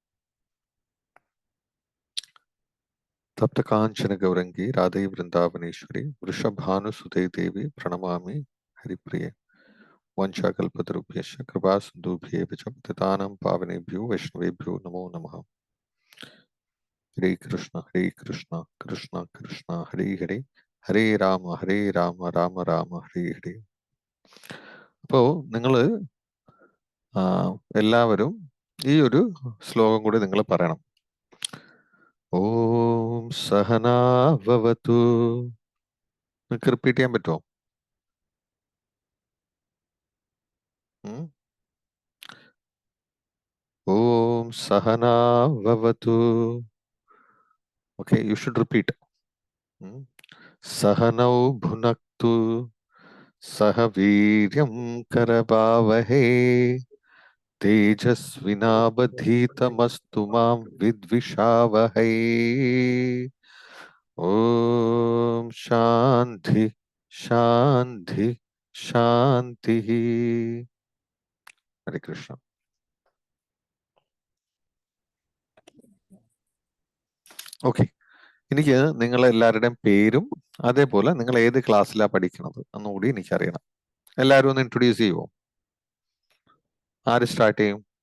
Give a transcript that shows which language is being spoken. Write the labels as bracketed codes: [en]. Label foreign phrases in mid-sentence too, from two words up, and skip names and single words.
[sa] तप्त कांचन गौरंगी राधे वृंदावनेश्वरी वृषभानुसुते देवी प्रणमामि हरिप्रिये वंशाकल्पतरुभ्यश्च कृपा सिन्धुभ्येव च पतितानां पावनेभ्यो वैष्णवेभ्यो नमो नमः हरे कृष्ण कृष्ण कृष्ण हरे हरे हरे राम राम राम हरे हरे [ml] അപ്പോ നിങ്ങൾ എല്ലാവരും ഈ ഒരു ശ്ലോകം കൂടി നിങ്ങൾ പറയണം. [sa] ഓം സഹനാവവതു. [ml] നിങ്ങൾക്ക് റിപ്പീറ്റ് ചെയ്യാൻ പറ്റുമോ? [sa] ഓം സഹനാവവതു. [en] Okay, you should repeat. [sa] സഹനൗ ഭുനക്തു സഹ വീര്യം കരവാവഹേ तेजस्विनावधीतमस्तु मां विद्विषावहै. ओम शांति शांति शांति. हरे कृष्ण. [ml] ഓക്കെ, എനിക്ക് നിങ്ങളെല്ലാവരുടെയും പേരും അതേപോലെ നിങ്ങൾ ഏത് ക്ലാസ്സിലാണ് പഠിക്കുന്നത് എന്നുകൂടി എനിക്കറിയണം. എല്ലാവരും ഒന്ന് ഇൻട്രൊഡ്യൂസ് ചെയ്യുമോ? ആര് സ്റ്റാർട്ട് ചെയ്യും?